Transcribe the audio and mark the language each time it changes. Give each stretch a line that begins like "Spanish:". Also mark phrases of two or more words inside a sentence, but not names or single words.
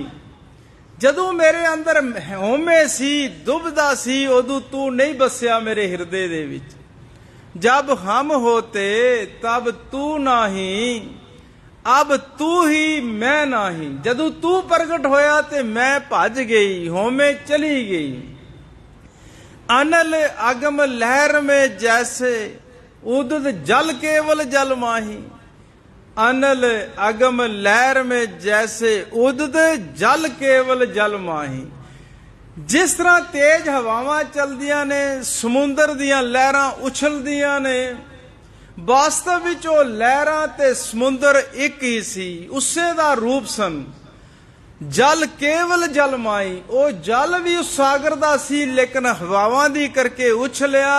Punjabi: ਜਦੋਂ ਮੇਰੇ ਅੰਦਰ ਹਉਮੈ ਸੀ, ਦੁਬਿਧਾ ਸੀ, ਉਦੋਂ ਤੂੰ ਨਹੀਂ ਬਸਿਆ ਮੇਰੇ ਹਿਰਦੇ ਦੇ ਵਿੱਚ।
Hindi: जब हम होते तब तू नहीं, अब तू ही मैं नहीं।
Punjabi: ਜਦੋਂ ਤੂੰ ਪ੍ਰਗਟ ਹੋਇਆ ਤੇ ਮੈਂ ਭੱਜ ਗਈ, ਹਉਮੈ ਚਲੀ ਗਈ।
Hindi: अनल अगम लहर में जैसे उदित जल केवल जल माही। अनल अगम लहर में जैसे उदित जल केवल जल माही।
Punjabi: ਜਿਸ ਤਰ੍ਹਾਂ ਤੇਜ਼ ਹਵਾਵਾਂ ਚਲਦੀਆਂ ਨੇ, ਸਮੁੰਦਰ ਦੀਆਂ ਲਹਿਰਾਂ ਉਛਲਦੀਆਂ ਨੇ, ਵਾਸਤਵ ਵਿੱਚ ਉਹ ਲਹਿਰਾਂ ਤੇ ਸਮੁੰਦਰ ਇੱਕ ਹੀ ਸੀ, ਉਸੇ ਦਾ ਰੂਪ ਸਨ।
Hindi: जल केवल जल माई,
Punjabi: ਉਹ ਜਲ ਵੀ ਉਸ ਸਾਗਰ ਦਾ ਸੀ, ਲੇਕਿਨ ਹਵਾਵਾਂ ਦੀ ਕਰਕੇ ਉਛਲਿਆ।